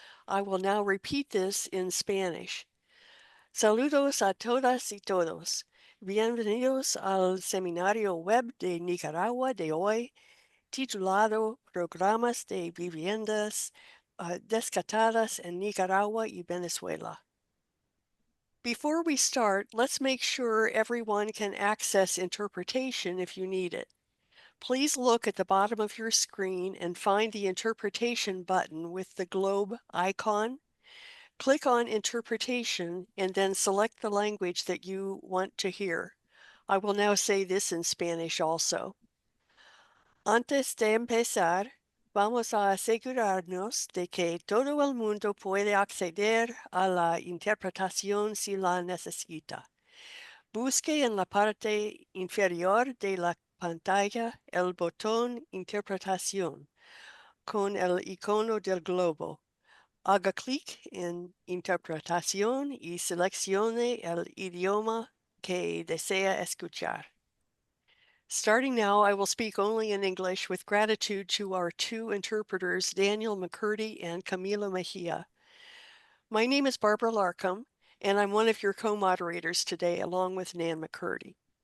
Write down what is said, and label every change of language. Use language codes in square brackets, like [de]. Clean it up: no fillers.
[en] I will now repeat this in Spanish. [es] Saludos a todas y todos. Bienvenidos al seminario web de Nicaragua de hoy, titulado Programas de Viviendas Descatadas en Nicaragua y Venezuela. [en] Before we start, let's make sure everyone can access interpretation if you need it. Please look at the bottom of your screen and find the interpretation button with the globe icon. Click on interpretation and then select the language that you want to hear. I will now say this in Spanish also. [es] Antes de empezar, vamos a asegurarnos de que todo el mundo puede acceder a la interpretación si la necesita. Busque en la parte inferior de la pantalla el botón Interpretación con el icono del globo. Haga clic en Interpretación y seleccione el idioma que desea escuchar. [en] Starting now, I will speak only in English with gratitude to our two interpreters, Daniel McCurdy and Camila Mejia. My name is Barbara Larkham, and I'm one of your co-moderators today, along with Nan McCurdy.